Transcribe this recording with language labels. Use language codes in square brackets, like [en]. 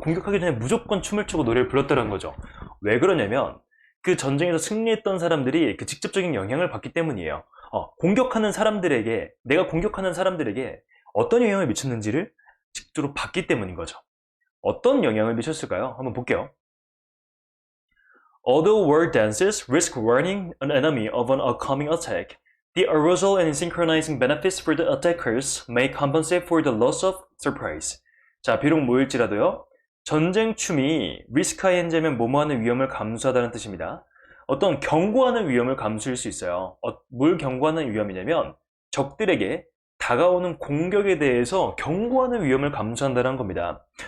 [ko] 공격하기 전에 무조건 춤을 추고 노래를 불렀다는 거죠. 왜 그러냐면 그 전쟁에서 승리했던 사람들이 그 직접적인 영향을 받기 때문이에요. 공격하는 사람들에게, 내가 공격하는 사람들에게 어떤 영향을 미쳤는지를 직접적으로 봤기 때문인 거죠. 어떤 영향을 미쳤을까요? 한번 볼게요. [en] Although war dances risk warning an enemy of an upcoming attack, the arousal and synchronizing benefits for the attackers may compensate for the loss of surprise. [ko] 자, 비록 뭐일지라도요. 전쟁 춤이 risk ing면 뭐뭐하는 위험을 감수하다는 뜻입니다. 어떤 경고하는 위험을 감수할 수 있어요. 뭘 경고하는 위험이냐면 적들에게 다가오는 공격에 대해서 경고하는 위험을 감수한다는 겁니다.